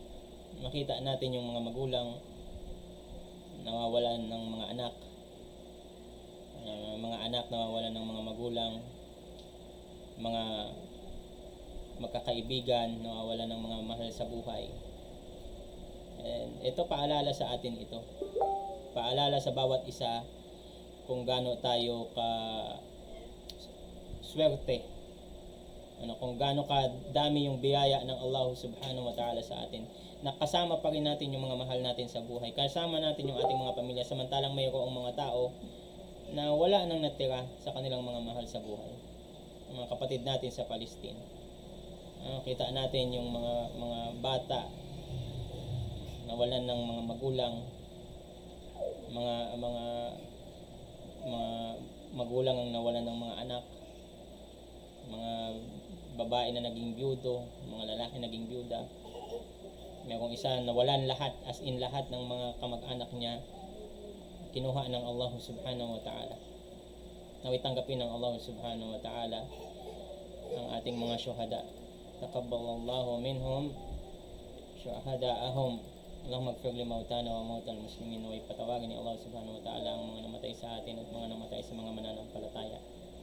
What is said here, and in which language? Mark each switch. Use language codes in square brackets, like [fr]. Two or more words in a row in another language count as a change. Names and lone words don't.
[tl] Makita natin yung mga magulang nawawalan ng mga anak, nawawalan ng mga magulang, mga magkakaibigan nawawalan ng mga mahal sa buhay. And ito paalala sa atin ito. Paalala sa bawat isa kung gaano tayo ka swerte Kung gaano kadami yung biyaya ng Allah [ar] سبحانه وتعالى [tl] sa atin. Nakasama pa rin natin yung mga mahal natin sa buhay. Kasama natin yung ating mga pamilya. Samantalang mayroong mga tao na wala nang natira sa kanilang mga mahal sa buhay. Mga kapatid natin sa Palestine. Kita natin yung mga bata nawalan ng mga magulang, mga magulang ang nawalan ng mga anak, mga babae na naging byudo, mga lalaki naging byuda. Mayroong isa nawalan lahat, as in lahat ng mga kamag-anak niya, kinuha ng Allah [ar] سبحانه وتعالى. [tl] Naway tanggapin ng Allah [ar] سبحانه وتعالى [tl] ang ating mga syuhada. [ar] تقبل الله منهم شهداءهم. اللهم اغفر لموتانا وموتى المسلمين. [tl] Naway patawarin ni Allah [ar] سبحانه وتعالى [tl] ang mga namatay sa atin at mga namatay sa mga mananampalataya.